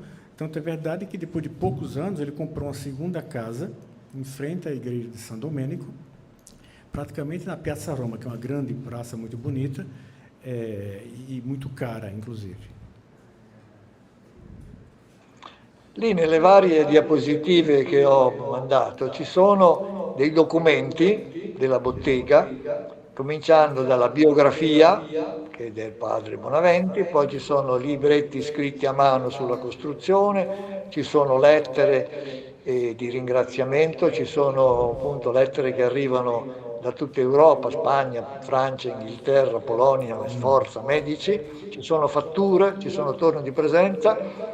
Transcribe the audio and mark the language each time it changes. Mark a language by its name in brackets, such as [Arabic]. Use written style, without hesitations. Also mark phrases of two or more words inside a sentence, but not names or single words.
[Portuguese] Tanto é verdade que depois de poucos anos ele comprou uma segunda casa em frente à igreja de São Domênico, praticamente na Piazza Roma, que é uma grande praça muito bonita e muito cara, inclusive. [Italian] Lì nelle varie diapositive che ho mandato ci sono dei documenti della bottega, cominciando dalla biografia, che è del padre Bonaventi, poi ci sono libretti scritti a mano sulla costruzione, ci sono lettere di ringraziamento, ci sono appunto lettere che arrivano da tutta Europa, Spagna, Francia, Inghilterra, Polonia, Sforza, Medici, ci sono fatture, ci sono torni di presenza.